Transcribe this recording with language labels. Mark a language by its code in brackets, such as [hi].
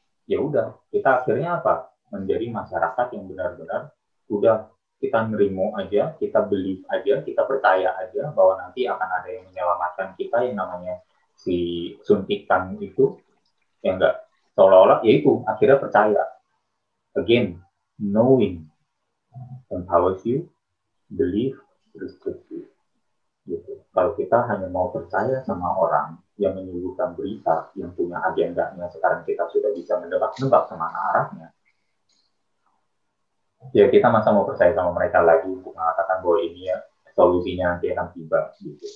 [id] Ya udah, kita akhirnya apa? Menjadi masyarakat yang benar-benar udah kita nerimo aja, kita believe aja, kita percaya aja bahwa nanti akan ada yang menyelamatkan kita yang namanya si suntikan itu, yang enggak seolah-olah, yaitu akhirnya percaya. [en] Again, knowing empowers you, believe restricts you. [id] Gitu. Kalau kita hanya mau percaya sama orang yang menyuguhkan berita yang punya agendanya, sekarang kita sudah bisa menebak-nebak kemana arahnya, Ya kita masa mau percaya sama mereka lagi untuk mengatakan bahwa ini ya solusinya nanti akan tiba gitu.